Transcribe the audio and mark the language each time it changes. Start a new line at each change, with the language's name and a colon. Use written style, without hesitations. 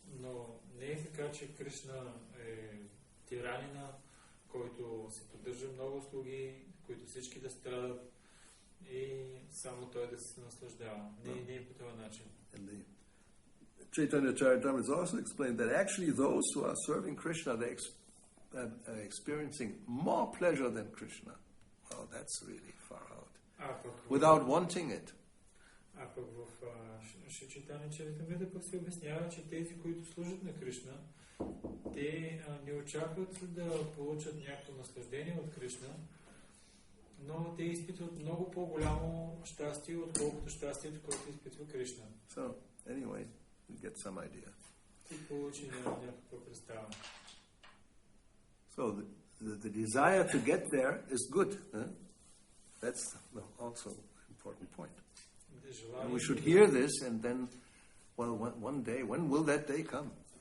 Bulgarian: Но не е така, че Кришна е тиранина, който се поддържа много услуги, които всички да страдат и само той да се наслаждава. Не е по този начин.
English: Chaitanya Charitamrita also explained that actually those who are serving Krishna, they are experiencing more pleasure than Krishna. Well, that's really far out. Without wanting it.
Bulgarian: А пък в Чайтания Чаритамрита пък се обяснява, че тези, които служат на Кришна, те не очакват да получат някакво наслаждение от Кришна, но те изпитват много по-голямо щастие, отколкото щастието, което изпитва Кришна.
English: So, anyway, you get some idea.
Bulgarian: Ти получи някаква представа.
English: So, the desire to get there is good. That's also an important point. And we should hear this and then, well, one day, when will that day come?